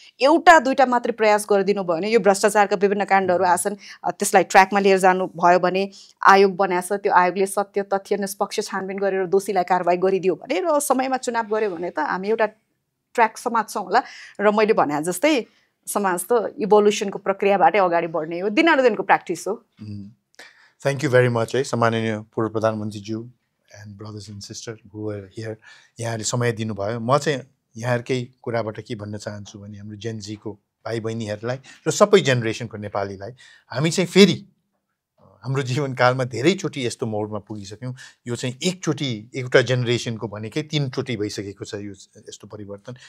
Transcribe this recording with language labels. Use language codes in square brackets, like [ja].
[ne] एउटा दुईटा मात्रै प्रयास गरिदिनु भयो भने, यो भ्रष्टाचारका विभिन्न काण्डहरू आछन्, त्यसलाई ट्र्याकमा लिएर जानु भयो भने, आयोग बनाएको छ, त्यो आयोगले सत्य तथ्य निष्पक्ष छानबिन गरेर दोषीलाई कारवाही गरिदियो भने र समयमा चुनाव गऱ्यो भने त हामी एउटा ट्र्याक समात्छौँ होला। र मैले भने जस्तै समाज त इभोल्युसनको प्रक्रियाबाटै अगाडि बढ्ने हो, दिनानुदिनको प्र्याक्टिस हो। [en] thank you very much [ne] है सम्माननीय पूर्व प्रधानमन्त्रीज्यू [en] And brothers and sister who are here. [ne] यहाँहरूले समय दिनुभयो। म चाहिँ यहाँहरूकै कुराबाट के भन्न चाहन्छु भने, हाम्रो जेनजीको भाइ बहिनीहरूलाई र सबै जेनेरेसनको नेपालीलाई हामी चाहिँ फेरि हाम्रो जीवनकालमा धेरैचोटि यस्तो मोडमा पुगिसक्यौँ। यो चाहिँ एकचोटि एउटा जेनेरेसनको भनेकै 3 चोटि भइसकेको छ यो यस्तो परिवर्तन।